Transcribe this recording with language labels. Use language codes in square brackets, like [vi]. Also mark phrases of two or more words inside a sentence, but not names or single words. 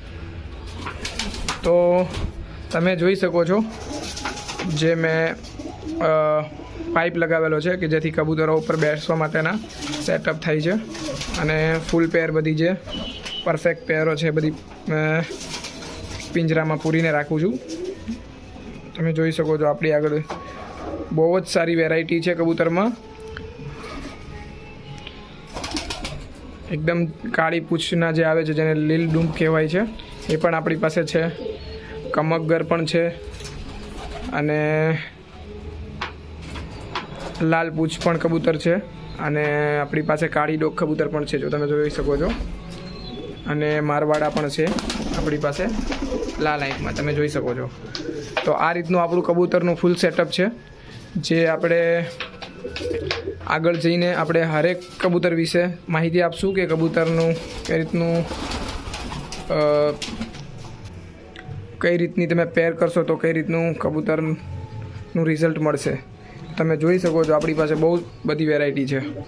[gu] તો તમે જોઈ શકો છો જે મેં પાઇપ લગાવેલો છે કે જેથી કબૂતરો ઉપર બેસવા માટેના સેટઅપ થાય છે, અને ફૂલ પેર બધી જે પરફેક્ટ પેરો છે બધી પિંજરામાં પૂરીને રાખું છું। તમે જોઈ શકો છો આપણી આગળ બહુ જ સારી વેરાયટી છે કબૂતરમાં। એકદમ કાળી પૂછના જે આવે છે જેને લીલ ડૂમ કહેવાય છે એ પણ આપણી પાસે છે। કમકગર પણ છે અને લાલ પૂછ પણ કબૂતર છે, અને આપણી પાસે કાળી ડોક કબૂતર પણ છે, જો તમે જોઈ શકો છો। અને મારવાડા પણ છે આપણી પાસે લાલ આંખમાં, તમે જોઈ શકો છો। તો આ રીતનું આપણું કબૂતરનું ફૂલ સેટઅપ છે, જે આપણે આગળ જઈને આપણે હરેક કબૂતર વિશે માહિતી આપશું કે કબૂતરનું કઈ રીતની તમે પેર કરશો તો કઈ રીતનું કબૂતરનું રિઝલ્ટ મળશે। તમે જોઈ શકો છો આપણી પાસે બહુ બધી વેરાયટી છે।